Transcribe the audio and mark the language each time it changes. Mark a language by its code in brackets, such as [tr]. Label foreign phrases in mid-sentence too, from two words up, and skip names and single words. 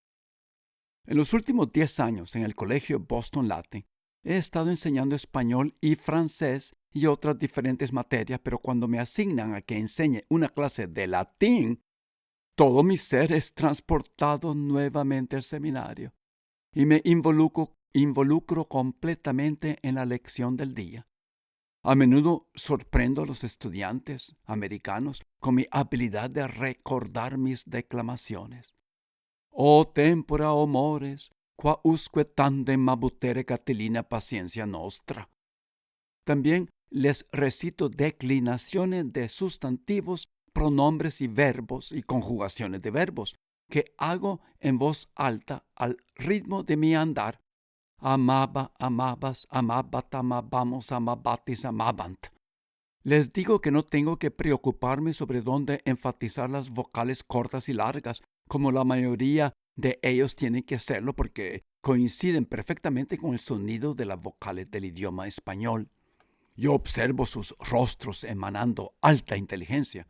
[es] En los últimos 10 años en el colegio Boston Latin, he estado enseñando español y francés y otras diferentes materias, pero cuando me asignan a que enseñe una clase de latín, todo mi ser es transportado nuevamente al seminario y me involucro completamente en la lección del día. A menudo sorprendo a los estudiantes americanos con mi habilidad de recordar mis declamaciones. [la] O tempora o mores, qua usque tandem abutere Catilina paciencia nostra. [es] También les recito declinaciones de sustantivos, pronombres y verbos y conjugaciones de verbos que hago en voz alta al ritmo de mi andar. [la] Amaba, amabas, amabat, amabamos, amabatis, amabant. [es] Les digo que no tengo que preocuparme sobre dónde enfatizar las vocales cortas y largas, como la mayoría de ellos tienen que hacerlo porque coinciden perfectamente con el sonido de las vocales del idioma español. Yo observo sus rostros emanando alta inteligencia.